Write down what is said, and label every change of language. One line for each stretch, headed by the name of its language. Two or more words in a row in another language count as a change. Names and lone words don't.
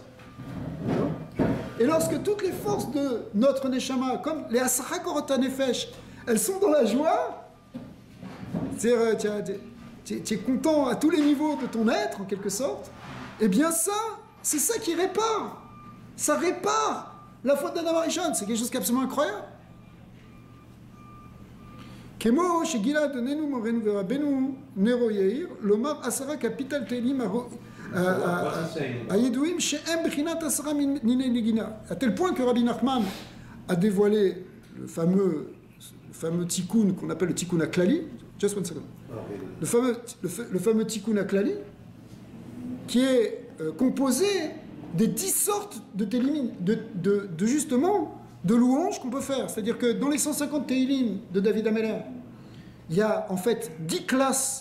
French: Et lorsque toutes les forces de notre Neshama, comme les
Hebrew: עשרה כוחות הנפש,
French: elles sont dans la joie, tu es content à tous les niveaux de ton être, en quelque sorte, eh bien ça, c'est ça qui répare. Ça répare la faute d'Adam Arishon. C'est quelque chose d'absolument incroyable.
Hebrew: כמו שגילה אדוננו מורנו ורבנו נרו יאיר לומר עשרה קפיטל תהלים הידועים שהם בבחינת עשרה מיני נגינה.
French: À tel point que Rabbi Nachman a dévoilé le fameux tikkun qu'on appelle le
Hebrew: תיקון הכללי.
English: Just one second.
French: Le fameux
Hebrew: תיקון הכללי
French: qui est composé des 10 sortes de télim, justement de louanges qu'on peut faire. C'est-à-dire que dans les 150 télim de David Ameller, il y a en fait 10 classes.